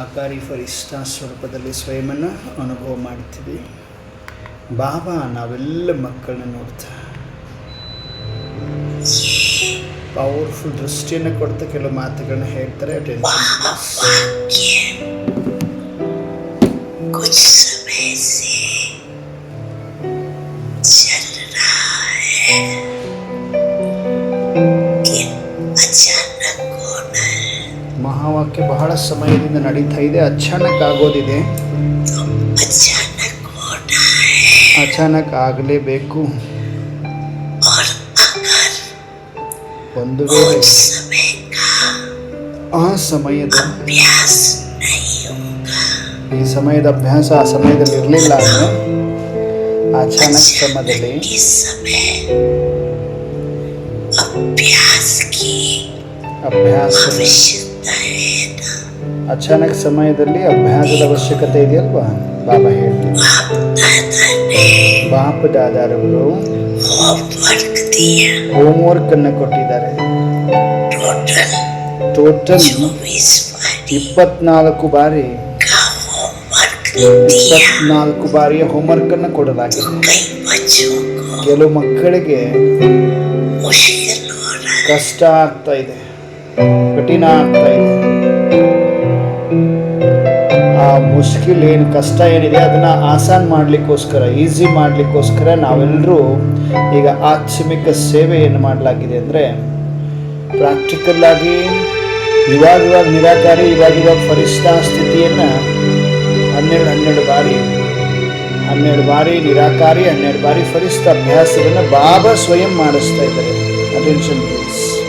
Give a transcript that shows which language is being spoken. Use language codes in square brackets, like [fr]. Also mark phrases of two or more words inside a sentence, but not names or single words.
[kn] ಆಕಾರಿ ಫರಿಷ್ಠ ಸ್ವರೂಪದಲ್ಲಿ ಸ್ವಯಂನ ಅನುಭವ ಮಾಡ್ತೀವಿ. ಬಾಬಾ ನಾವೆಲ್ಲ ಮಕ್ಕಳನ್ನ ನೋಡ್ತಾ ಪವರ್ಫುಲ್ ದೃಷ್ಟಿಯನ್ನು ಕೊಡ್ತಾ ಕೆಲವು ಮಾತುಗಳನ್ನ ಹೇಳ್ತಾರೆ. [hi] वाक्य कुछ समय से चल रहा है कि अचानक होना है. [kn] ಮಹಾವಾಕ್ಯ ಬಹಳ ಸಮಯದಿಂದ ನಡೀತಾ ಇದೆ. ಅಚಾನಕ್ ಆಗೋದಿದೆ, [hi] तो अचानक होना है. [kn] ಅಚಾನಕ್ ಆಗಲೇಬೇಕು. [hi] और अगर [kn] ಒಂದು ವೇಳೆ [hi] उस समय का [kn] ಆ ಸಮಯದ [hi] अभ्यास नहीं होगा, [kn] ಈ ಸಮಯದ ಅಭ್ಯಾಸ ಆ ಸಮಯದಲ್ಲಿ ಇರಲಿಲ್ಲ ಅಂದರೆ ಅಚಾನಕ್ ಸಮಯದಲ್ಲಿ [hi] अचानक के समय अभ्यास की [kn] ಅಭ್ಯಾಸ [hi] आवश्यकता है ना. [kn] ಅಚಾನಕ್ ಸಮಯದಲ್ಲಿ ಅಭ್ಯಾಸದ ಅವಶ್ಯಕತೆ ಇದೆಯಲ್ವಾ? ಬಾಬಾ ಹೇಳ್ತಾರೆ, ಬಾಪ್ ದಾದಾರವರು [hi] होमवर्क दिया. [kn] ಹೋಮ್ವರ್ಕ್ ಅನ್ನು ಕೊಟ್ಟಿದ್ದಾರೆ. [hi] टोटल [kn] ಟೋಟಲ್ 24 ಬಾರಿ [hi] का होमवर्क दिया. [kn] 24 ಬಾರಿಯ ಹೋಮ್ವರ್ಕ್ ಅನ್ನು ಕೊಡಲಾಗಿದೆ. [hi] कई बच्चों को [kn] ಕೆಲವು ಮಕ್ಕಳಿಗೆ [hi] मुश्किल हो रहा है. [kn] ಕಷ್ಟ ಆಗ್ತಾ ಇದೆ, ಕಠಿಣ ಆಗ್ತಾ ಇದೆ. ಆ ಮುಷ್ಕಿಲ್ ಏನು ಕಷ್ಟ ಏನಿದೆ ಅದನ್ನ ಆಸಾನ್ ಮಾಡಲಿಕ್ಕೋಸ್ಕರ, ಈಸಿ ಮಾಡಲಿಕ್ಕೋಸ್ಕರ ನಾವೆಲ್ಲರೂ ಈಗ ಆತ್ಮಿಕ ಸೇವೆಯನ್ನು ಮಾಡಲಾಗಿದೆ. ಅಂದರೆ ಪ್ರಾಕ್ಟಿಕಲ್ ಆಗಿ ಇವಾಗ ನಿರಾಕಾರಿ, ಇವಾಗ ಫರಿಷ್ಠಾ ಸ್ಥಿತಿಯನ್ನು 12 ಬಾರಿ ನಿರಾಕಾರಿ, 12 ಬಾರಿ ಫರಿಷ್ಠ ಅಭ್ಯಾಸವನ್ನು ಬಾಬಾ ಸ್ವಯಂ ಮಾಡಿಸ್ತಾ ಇದ್ದಾರೆ. [en] Attention please.